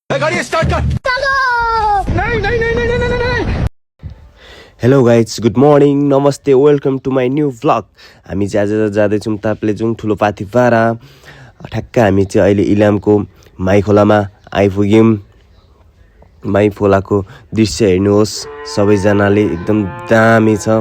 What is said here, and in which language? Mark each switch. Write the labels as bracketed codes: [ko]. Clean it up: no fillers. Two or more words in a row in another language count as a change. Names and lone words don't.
[hi] गाड़ी स्टार्ट कर। नहीं नहीं नहीं नहीं नहीं नहीं। [en] Hello guys, good morning, namaste, welcome to my new vlog. [ne] हामी चाहिँ आज जाँदैछौँ ताप्लेजुङ ठुलो पाथिभारा। ठ्याक्क हामी चाहिँ अहिले इलामको माई खोलामा आइपुग्यौँ। माई खोलाको दृश्य हेर्नुहोस् सबैजनाले, एकदम दामी छ।